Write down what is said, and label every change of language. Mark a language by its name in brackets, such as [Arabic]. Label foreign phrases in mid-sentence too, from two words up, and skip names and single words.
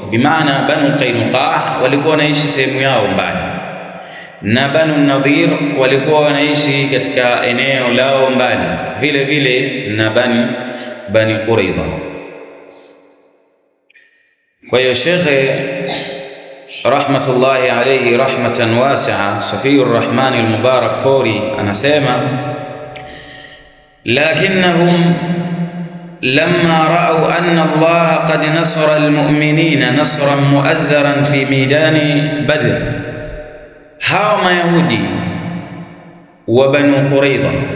[Swahili] Bimaana Banu Qainuqa walikuwa wanaishi sehemu yao mbali, na Banu Nadhir walikuwa wanaishi katika eneo lao mbali, vile vile na Bani Quraidha. Kwa hiyo [Arabic] Sheikh رحمة الله عليه رحمة واسعة, Safiyur Rahman al-Mubarak Furi anasema, لكنهم لما رأوا أن الله قد نصر المؤمنين نصرا مؤزرا في ميدان بدر, [Swahili] hawa Mayahudi wa Banu Quraidha